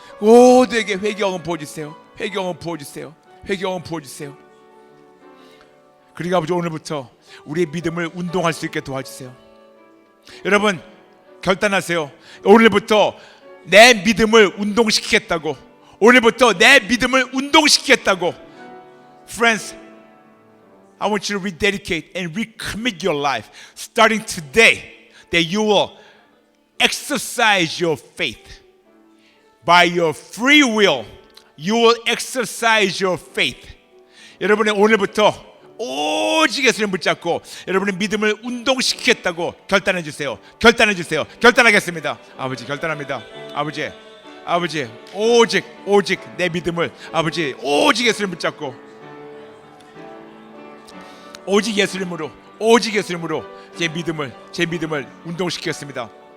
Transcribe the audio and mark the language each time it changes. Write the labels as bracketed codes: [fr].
[ko] 모두에게 회개형을 부어주세요. 회개형을 부어주세요. 회개형을 부어주세요. 그리고 아버지, 오늘부터 우리의 믿음을 운동할 수 있게 도와주세요. 여러분 결단하세요. 오늘부터 내 믿음을 운동시키겠다고. 오늘부터 내 믿음을 운동시키겠다고. [en] Friends, I want you to rededicate and recommit your life starting today, that you will exercise your faith. By your free will, you will exercise your faith. [ko] 여러분의 오늘부터 오직 예수님 붙잡고 여러분의 믿음을 운동시키겠다고 결단해 주세요. 결단해 주세요. 결단하겠습니다. 아버지 결단합니다. 아버지 오직 내 믿음을, 아버지 오직 예수님 붙잡고 오직 예수님으로 제 믿음을 운동시키겠습니다.